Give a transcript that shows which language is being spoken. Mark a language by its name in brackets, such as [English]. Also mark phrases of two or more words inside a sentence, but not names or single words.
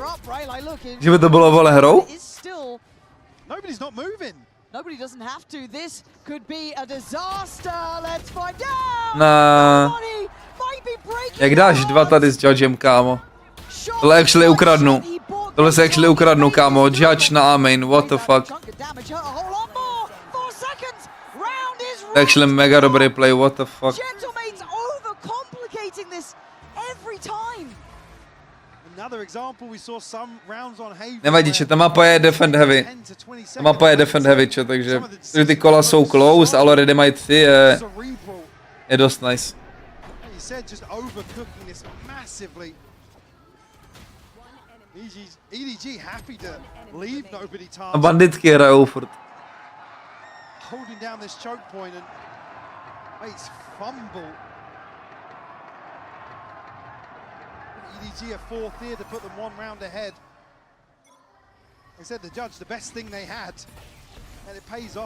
[Czech] Že by to bylo vole hrou? Jak dáš 2 tady s Judgem, kámo? Tohle actually ukradnu. Tohle se actually ukradnu, kámo. Judge na A-main, [English] what the fuck. [Czech] Actually mega dobrý play, [English] what the fuck. [Czech] Nevadí, že ta mapa je [English] defend heavy. [Czech] Ta mapa je [English] defend heavy, [Czech] čo, takže ty kola jsou close, ale already mají 3 je dost nice. A banditky hrajou furt. [English] EDG a 4th here to put them 1 round ahead. They said the judge the best thing they had, and it pays off.